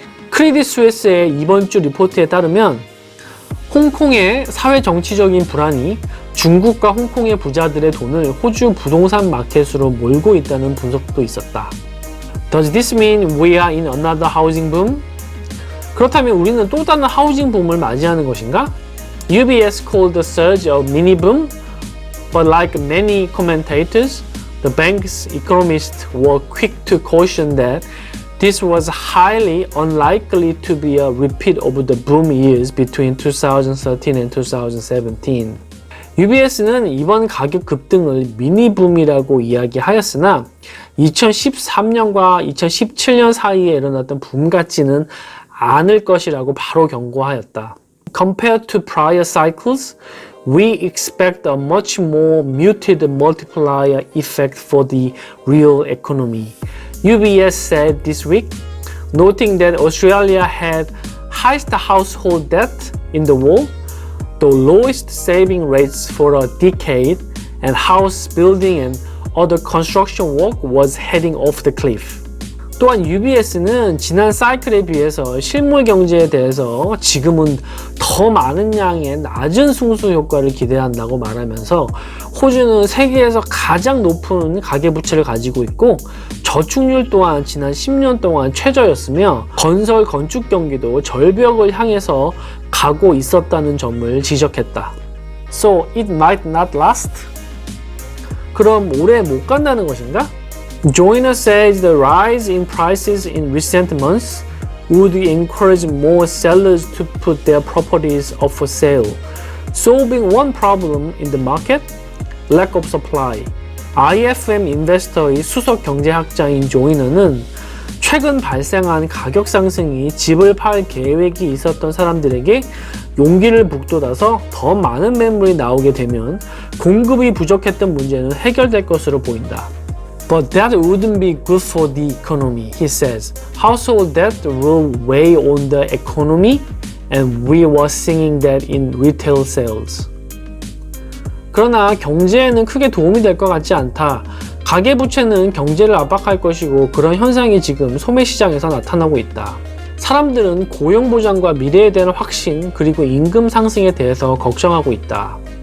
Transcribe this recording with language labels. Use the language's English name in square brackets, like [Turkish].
[Korean] 크레딧 스위스의 이번 주 리포트에 따르면 홍콩의 사회 정치적인 불안이 중국과 홍콩의 부자들의 돈을 호주 부동산 마켓으로 몰고 있다는 분석도 있었다. [English] Does this mean we are in another housing boom? [Korean] 그렇다면 우리는 또 다른 하우징 붐을 맞이하는 것인가? [English] UBS called the surge a mini boom, but like many commentators, the bank's economists were quick to caution that this was highly unlikely to be a repeat of the boom years between 2013 and 2017. [Korean] UBS는 이번 가격 급등을 미니붐이라고 이야기하였으나 2013년과 2017년 사이에 일어났던 붐 같지는 않을 것이라고 바로 경고하였다. [English] Compared to prior cycles, we expect a much more muted multiplier effect for the real economy. UBS said this week, noting that Australia had highest household debt in the world, the lowest saving rates for a decade, and house building and other construction work was heading off the cliff. [Korean] 또한 UBS는 지난 사이클에 비해서 실물 경제에 대해서 지금은 더 많은 양의 낮은 승수 효과를 기대한다고 말하면서 호주는 세계에서 가장 높은 가계부채를 가지고 있고 저축률 또한 지난 10년 동안 최저였으며 건설 건축 경기도 절벽을 향해서 가고 있었다는 점을 지적했다. [English] So it might not last? [Korean] 그럼 오래 못 간다는 것인가? [English] Joyner says the rise in prices in recent months would encourage more sellers to put their properties up for sale, solving one problem in the market, lack of supply. [Korean] IFM 인베스터의 수석 경제학자인 조이너는 최근 발생한 가격 상승이 집을 팔 계획이 있었던 사람들에게 용기를 북돋아서 더 많은 매물이 나오게 되면 공급이 부족했던 문제는 해결될 것으로 보인다. [English] But that wouldn't be good for the economy, he says. Household debt will weigh on the economy, and we were seeing that in retail sales. [Korean] 그러나 경제에는 크게 도움이 될 것 같지 않다. 가계부채는 경제를 압박할 것이고 그런 현상이 지금 소매시장에서 나타나고 있다. 사람들은 고용보장과 미래에 대한 확신 그리고 임금 상승에 대해서 걱정하고 있다.